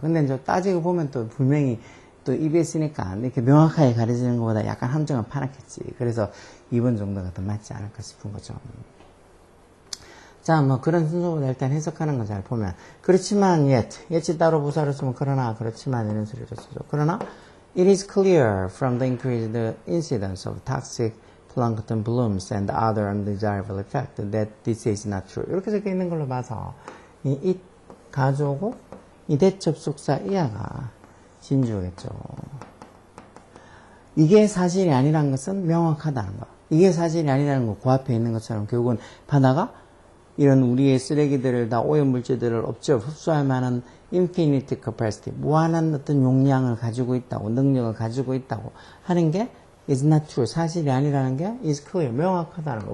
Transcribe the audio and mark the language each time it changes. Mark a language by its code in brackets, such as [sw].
[ko] 근데 이제 따지고 보면 또 분명히 또 EBS니까 이렇게 명확하게 가려지는 것보다 약간 함정은 파랗겠지. 그래서 2번 정도가 더 맞지 않을까 싶은 거죠. 자, 뭐 그런 순서보다 일단 해석하는 거 잘 보면 그렇지만 yet이 따로 부사로 쓰면 그러나 그렇지만 이런 소리로 쓰죠. 그러나 [en] it is clear from the increased incidence of toxic plankton blooms and other undesirable effects that this is not true. [ko] 이렇게 적혀 있는 걸로 봐서 이 it 가져오고 이 대접속사 이하가 진주겠죠. 이게 사실이 아니라는 것은 명확하다는 거. 이게 사실이 아니라는 거, 그 앞에 있는 것처럼 결국은 바다가 이런 우리의 쓰레기들을 다 오염물질들을 흡수할 만한 [en] infinite capacity, [ko] 무한한 어떤 용량을 가지고 있다고, 능력을 가지고 있다고 하는 게 [en] is not true, [ko] 사실이 아니라는 게 [en] is clear, [ko] 명확하다는 거.